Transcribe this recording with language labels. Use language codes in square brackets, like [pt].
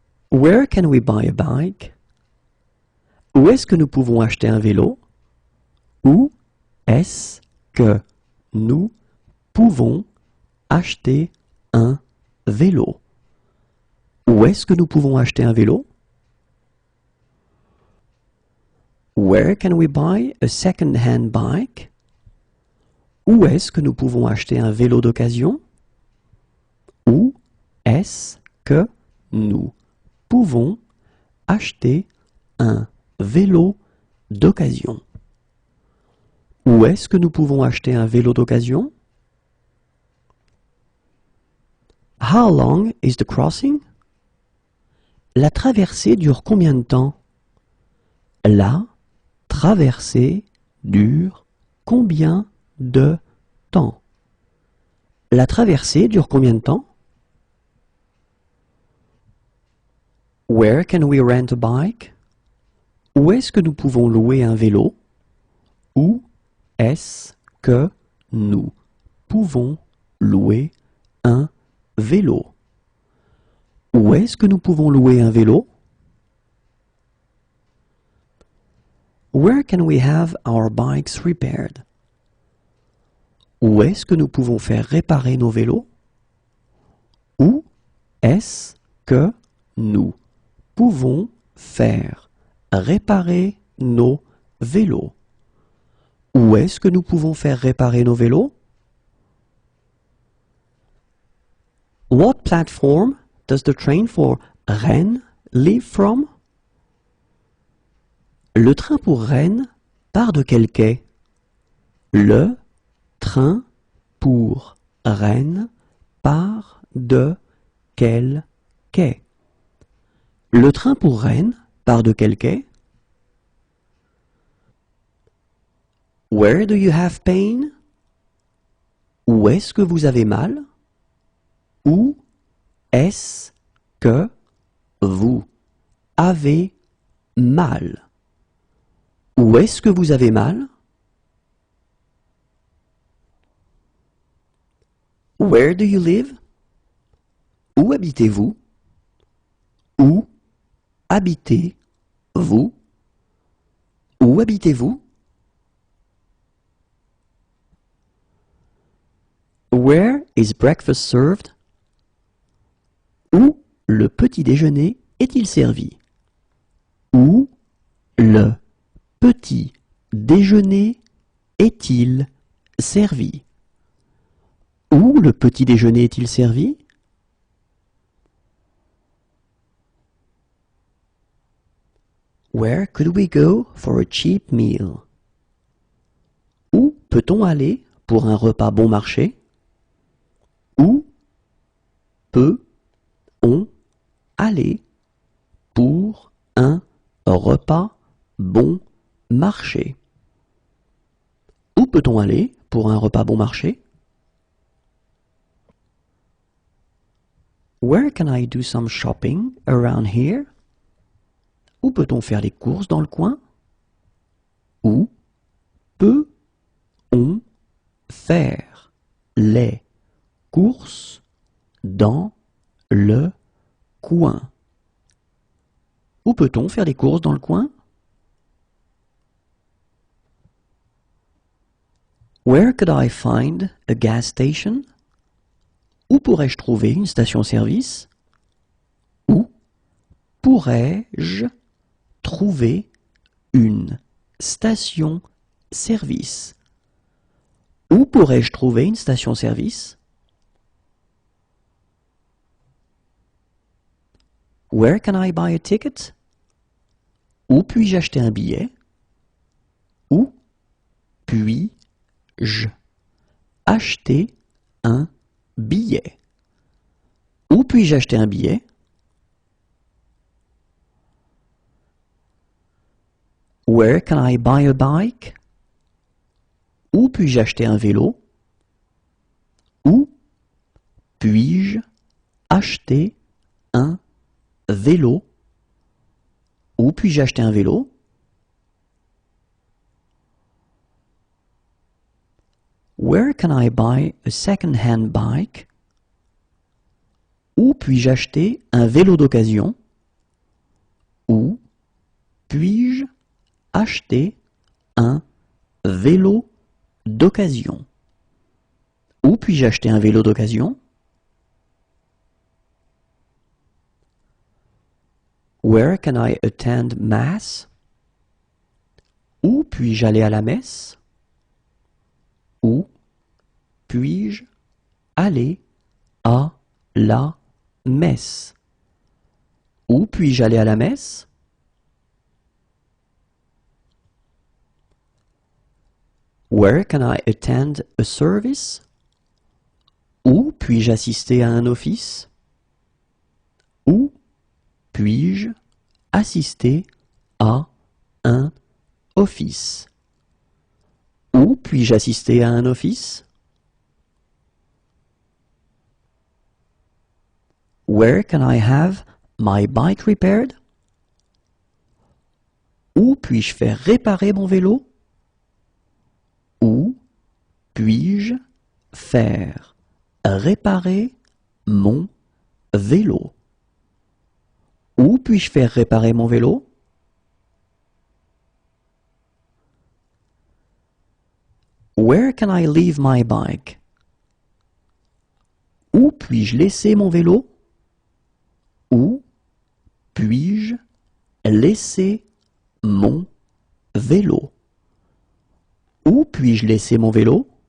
[en] Where can we buy a bike? [fr] Où est-ce que nous pouvons acheter un vélo? Où est-ce que nous pouvons acheter un vélo? Où est-ce que nous pouvons acheter un vélo? [en] Where can we buy a second-hand bike? [fr] Où est-ce que nous pouvons acheter un vélo d'occasion? Où est-ce que nous pouvons acheter un vélo d'occasion? Où est-ce que nous pouvons acheter un vélo d'occasion? [en] How long is the crossing? [fr] La traversée dure combien de temps? La traversée dure combien de temps? La traversée dure combien de temps? [en] Where can we rent a bike? [fr] Où est-ce que nous pouvons louer un vélo? Où est-ce que nous pouvons louer un vélo? Où est-ce que nous pouvons louer un vélo? [en] Where can we have our bikes repaired? [fr] Où est-ce que nous pouvons faire réparer nos vélos? Où est-ce que nous pouvons faire réparer nos vélos? Où est-ce que nous pouvons faire réparer nos vélos? [en] What platform does the train for Rennes leave from? [fr] Le train pour Rennes part de quel quai? Le train pour Rennes part de quel quai? Le train pour Rennes part de quel quai? [en] Where do you have pain? [fr] Où est-ce que vous avez mal? Où est-ce que vous avez mal? Où est-ce que vous avez mal? [en] Where do you live? [fr] Où habitez-vous? Où habitez-vous? Où habitez-vous? [en] Where is breakfast served? [fr] Où le petit déjeuner est-il servi? Où le petit déjeuner est-il servi? Où le petit déjeuner est-il servi? [en] Where could we go for a cheap meal? [fr] Où peut-on aller pour un repas bon marché? Où peut-on aller pour un repas bon marché? Où peut-on aller pour un repas bon marché? [en] Where can I do some shopping around here? [fr] Où peut-on faire les courses dans le coin? Où peut-on faire les courses dans le coin? Où peut-on faire les courses dans le coin? [en] Where could I find a gas station? [fr] Où pourrais-je trouver une station-service? Où pourrais-je trouver une station-service? Où pourrais-je trouver une station-service? [en] Where can I buy a ticket? [fr] Où puis-je acheter un billet? Où puis-je acheter un billet? Où puis-je acheter un billet? [en] Where can I buy a bike? [fr] Où puis-je acheter un vélo? Où puis-je acheter un vélo? Où puis-je acheter un vélo? [en] Where can I buy a second-hand bike? [fr] Où puis-je acheter un vélo d'occasion? Où puis-je acheter un vélo d'occasion? Où puis-je acheter un vélo d'occasion? [en] Where can I attend mass? [fr] Où puis-je aller à la messe? Où puis-je aller à la messe? Où puis-je aller à la messe? [en] Where can I attend a service? [fr] Où puis-je assister à un office? Où puis-je assister à un office? Où puis-je assister à un office? [en] Where can I have my bike repaired? [fr] Où puis-je faire réparer mon vélo? Où puis-je faire réparer mon vélo? Où puis-je faire réparer mon vélo? [en] Where can I leave my bike? [fr] Où puis-je laisser mon vélo? Où puis-je laisser mon vélo? Où puis-je laisser mon vélo?